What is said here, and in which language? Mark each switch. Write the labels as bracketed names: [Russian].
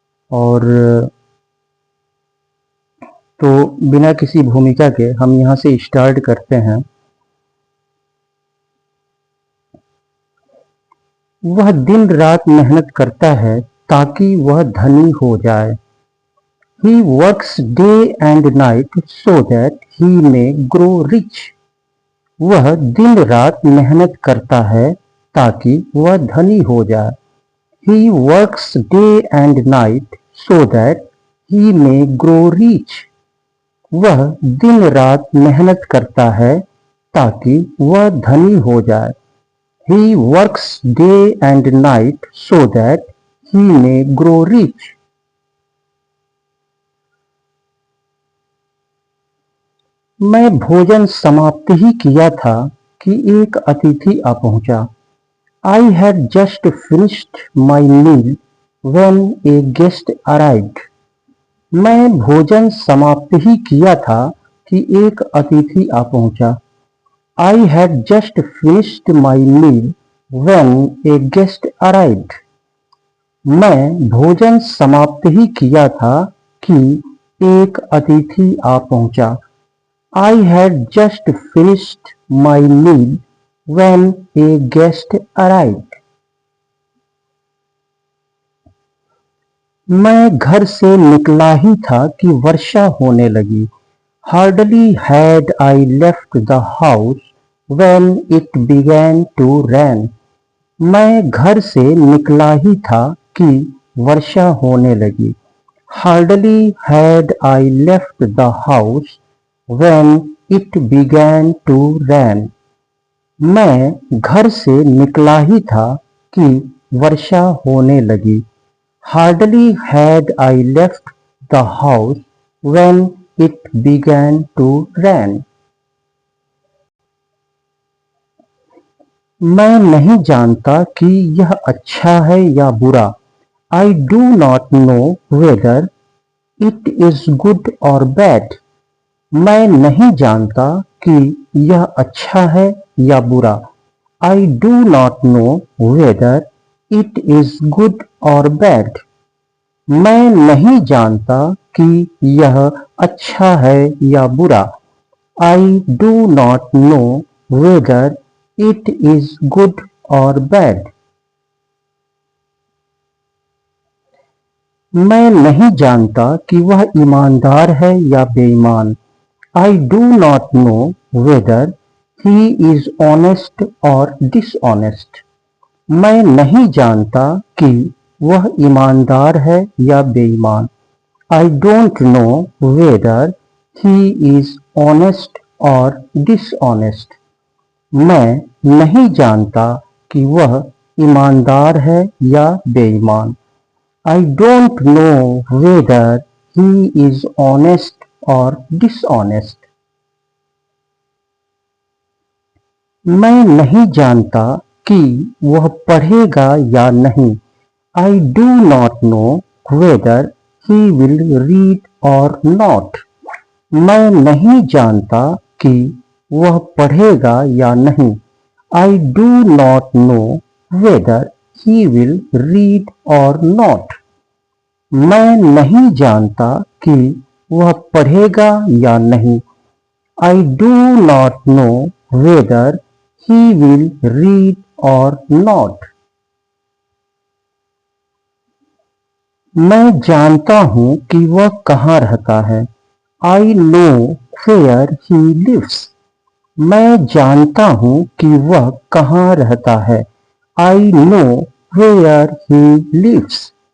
[Hindi] और तो बिना किसी भूमिका के हम यहाँ से स्टार्ट करते हैं। वह दिन रात मेहनत करता है ताकि वह धनी हो जाए। [English] He works day and night so that he may grow rich. [Hindi] वह दिन रात मेहनत करता है ताकि वह धनी हो जाए। [English] He works day and night so that he may grow rich. [Hindi] वह दिन रात मेहनत करता है ताकि वह धनी हो जाए। [English] He works day and night so that he may grow rich. [Hindi] मैं भोजन समाप्त ही किया था कि एक अतिथि आ पहुंचा। [English] I had just finished my meal when a guest arrived. [Hindi] मैं भोजन समाप्त ही किया था कि एक अतिथि आ पहुंचा। [English] I had just finished my meal when a guest arrived. [Hindi] मैं भोजन समाप्त ही किया था कि एक अतिथि आ पहुंचा। [English] I had just finished my meal when a guest arrived. [Hindi] मैं घर से निकला ही था कि वर्षा होने लगी। [English] Hardly had I left the house when it began to rain. [Hindi] मैं घर से निकला ही था कि वर्षा होने लगी। [English] Hardly had I left the house when it began to rain. [Hindi] मैं घर से निकला ही था कि वर्षा होने लगी। [English] Hardly had I left the house when it began to rain. [Hindi] मैं नहीं जानता कि यह अच्छा है या बुरा। [English] I do not know whether it is good or bad. [Hindi] मैं नहीं जानता कि यह अच्छा है या बुरा। [English] I do not know whether it is good or bad. [Hindi] मैं नहीं जानता कि यह अच्छा है या बुरा। [English] I do not know whether it is good or bad. [Hindi] मैं नहीं जानता कि वह ईमानदार है या बेईमान। [English] I do not know whether he is honest or dishonest. [Hindi] मैं नहीं जानता कि वह ईमानदार है या बेईमान। [English] I don't know whether he is honest or dishonest. [Hindi] मैं नहीं जानता कि वह ईमानदार है या बेईमान। [English] I don't know whether he is honest or dishonest. [Hindi] मैं नहीं जानता कि वह पढ़ेगा या नहीं। [English] I do not know whether he will read or not. [Hindi] मैं नहीं जानता कि वह पढ़ेगा या नहीं। [English] I do not know whether he will read or not. [Hindi] मैं नहीं जानता कि वह पढ़ेगा या नहीं। [English] I do not know whether he will read or not. [Hindi] मैं जानता हूँ कि वह कहाँ रहता है। [English] I know where he lives. [Hindi] मैं जानता हूँ कि वह कहाँ रहता है। [English] I know where he lives.